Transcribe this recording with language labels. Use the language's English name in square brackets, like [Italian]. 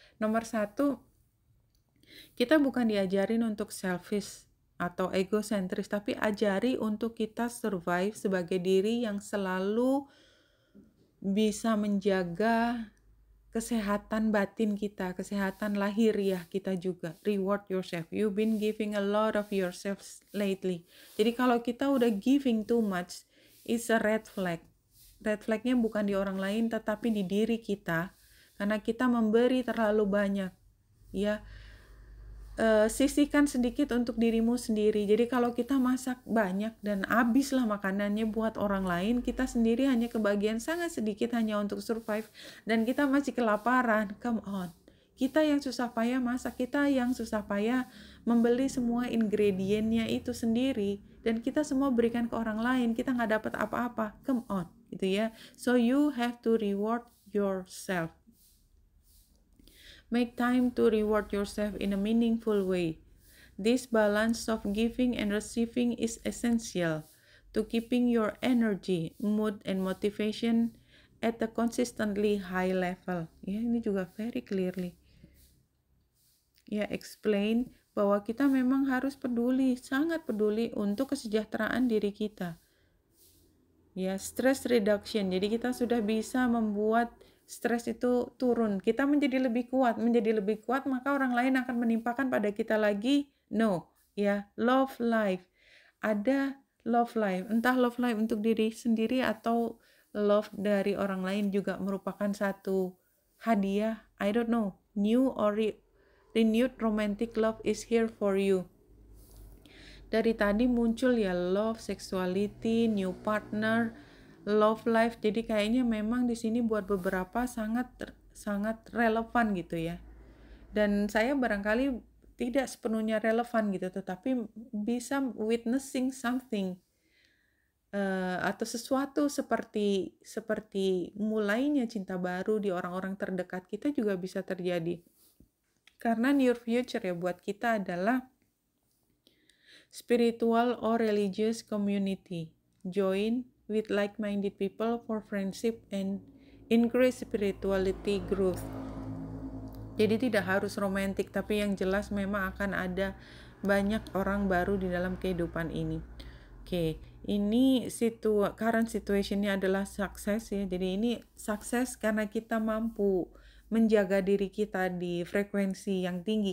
[Indonesian] Nomor 1, kita bukan diajarin untuk selfish atau egosentris, tapi ajari untuk kita survive sebagai diri yang selalu bisa menjaga kesehatan batin kita, kesehatan lahiriah kita juga. [English] Reward yourself. You've been giving a lot of yourself lately. [Indonesian] Jadi kalau kita udah [English] giving too much, it's a red flag. [Indonesian] Red flagnya bukan di orang lain, tetapi di diri kita. Karena kita memberi terlalu banyak. Ya, sisihkan sedikit untuk dirimu sendiri. Jadi kalau kita masak banyak dan habislah makanannya buat orang lain, kita sendiri hanya kebagian sangat sedikit hanya untuk survive, dan kita masih kelaparan. [English] Come on, [Indonesian] kita yang susah payah masak, kita yang susah payah membeli semua ingredientnya itu sendiri, dan kita semua berikan ke orang lain, kita nggak dapat apa-apa. [English] Come on, [Indonesian] gitu ya. [English] So you have to reward yourself. Make time to reward yourself in a meaningful way. This balance of giving and receiving is essential to keeping your energy, mood, and motivation at a consistently high level. [Indonesian] Ya, ini juga [English] very clearly. [Indonesian] Ya, explain bahwa kita memang harus peduli, sangat peduli untuk kesejahteraan diri kita. Ya, [English] stress reduction. [Indonesian] Jadi kita sudah bisa membuat stres itu turun. Kita menjadi lebih kuat, maka orang lain akan menimpakan pada kita lagi. No, ya, love life. Ada love life, entah love life untuk diri sendiri atau love dari orang lain juga merupakan satu hadiah. [English] I don't know, new or renewed romantic love is here for you. [Indonesian] Dari tadi muncul ya love, sexuality, new partner, love life. Jadi kayaknya memang di sini buat beberapa sangat relevan gitu ya. Dan saya barangkali tidak sepenuhnya relevan gitu, tetapi bisa [English] witnessing something [Indonesian] atau sesuatu seperti mulainya cinta baru di orang-orang terdekat kita juga bisa terjadi. [English] Karena near future [Indonesian] ya buat kita adalah [English] spiritual or religious community. Join with like-minded people for friendship and increase spirituality growth. [Indonesian] Jadi tidak harus romantis, tapi yang jelas memang akan ada banyak orang baru di dalam kehidupan ini. Oke, ini current situationnya adalah sukses ya. Jadi ini sukses karena kita mampu menjaga diri kita di frekuensi yang tinggi.